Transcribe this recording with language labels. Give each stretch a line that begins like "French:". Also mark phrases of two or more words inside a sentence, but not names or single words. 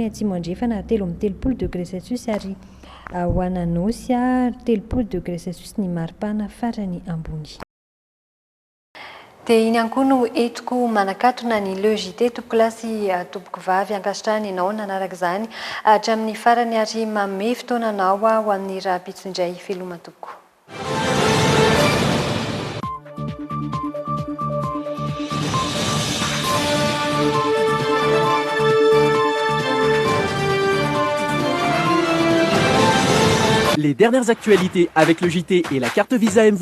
Malagasy: Atsimo Andrefana 3 amin'ny 30
French: degré celsius
Malagasy: ary ho an'ny Anosy 30
French: degré celsius
Malagasy: ny maripana farany ambony. Dia iny ihany koa no entiko manakatona ny logité tompokilasy tompoko vavy ankasitrahany ianao nanaraka izany hatramin'ny farany ary manome fotoananao ho amin'ny raha-pitso indray feloma tompoko.
French: Les dernières actualités avec le JT et la carte Visa Mvoul.